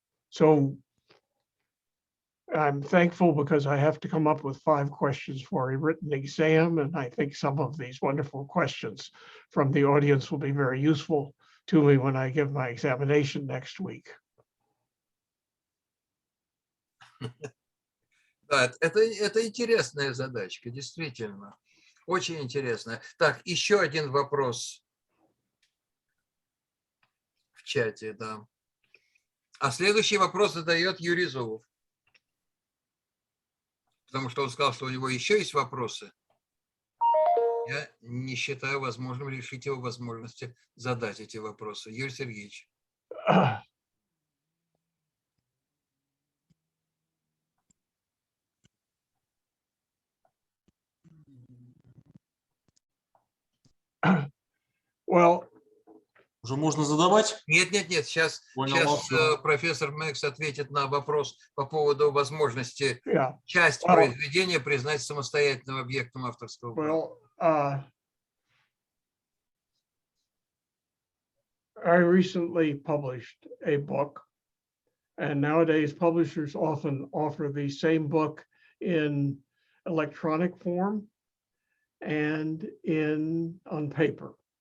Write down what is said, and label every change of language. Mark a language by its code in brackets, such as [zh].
[en] So I'm thankful because I have to come up with 5 questions for a written exam, and I think some of these wonderful questions from the audience will be very useful to me when I give my examination next week. [ru] Да, это интересная задачка, действительно. Очень интересная. Так, еще один вопрос в чате, да. А следующий вопрос задает Юрий Золов. Потому что он сказал, что у него еще есть вопросы. Я не считаю возможным лишить его возможности задать эти вопросы. Юрий Сергеевич. [en] Well, [ru] уже можно задавать? Нет. Сейчас профессор Мэггс ответит на вопрос по поводу возможности часть произведения признать самостоятельным объектом авторского права. [en] I recently published a book, and nowadays publishers often offer the same book in electronic form and on paper.